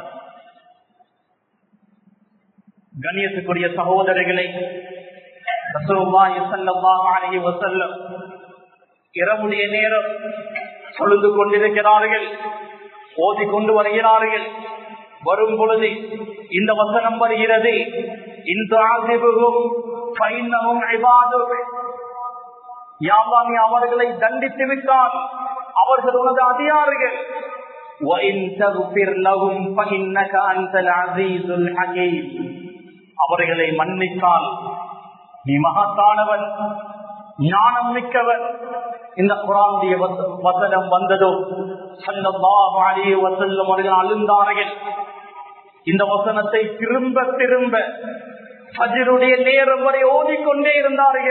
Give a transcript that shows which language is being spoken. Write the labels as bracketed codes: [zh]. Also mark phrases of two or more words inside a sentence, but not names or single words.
[ta] கண்ணியத்துக்குரிய சகோதரர்களை, [ar] رسول الله صلى الله عليه وسلم [ta] இரவுடைய நேரம் தொழுது கொண்டிருக்கிறார்கள், ஓதிக்கொண்டு வருகிறார்கள். வரும் பொழுது இந்த வசனம் வருகிறது, இந்த [ar] تعذبهم فإنهم عبادك, يا الله [ta] நீ அவர்களை தண்டித்து விட்டால் அவர்கள் உனது அதிகாரிகள். [ar] وَإِن تَغْفِرْ لَهُمْ فَإِنَّكَ أَنْتَ الْعَزِيزُ الْحَكِيمُ [ta] அவர்களை மன்னித்தால் நீ மகத்தானவன், ஞானம் மிக்கவன். இந்த குர்ஆனுடைய வசனம் வந்ததோ [ar] صلى الله عليه وسلم [ta] அவர்கள் அழுந்தார்கள். இந்த வசனத்தை திரும்ப திரும்ப ஃபஜ்ருடைய நேரம் வரை ஓதிக்கொண்டே இருந்தார்கள்.